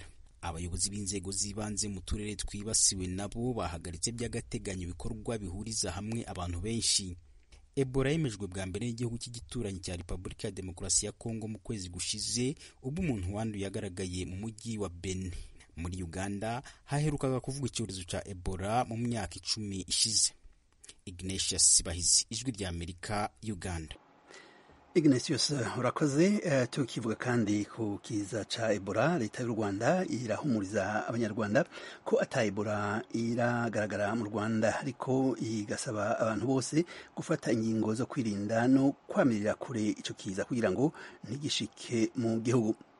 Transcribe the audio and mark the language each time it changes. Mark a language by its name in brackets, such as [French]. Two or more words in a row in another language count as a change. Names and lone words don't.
[Kinyarwanda] Abayobozi b'inzego z'ibanze mu turere twibasiwe nabo bahagaritse by'agateganyo ibikorwa bihuriza hamwe abantu benshi. Ebola yemejwe bwa mbere n'igihugu cy'igituranyi cya Repubulika ya Demokarasi ya Kongo mu kwezi gushize, ubwo umuntu wanduye yagaragaye mu mujyi wa Beni. Muri Uganda haherukaga kuvuga icyorezo cya Ebola mu myaka 10 ishize. Ignatius Bahizi, Ijwi rya Amerika, Uganda. [Rundi] Ignatius urakoze. Tukivuga kandi ku kiza ca Ebola, leta y'u Rwanda irahumuriza abanyarwanda ko ata Ebola iragaragara mu Rwanda, ariko igasaba abantu bose gufata ingingo zo kwirinda no kwamirira kure ico kiza kugira ngo ntigishike mu gihugu.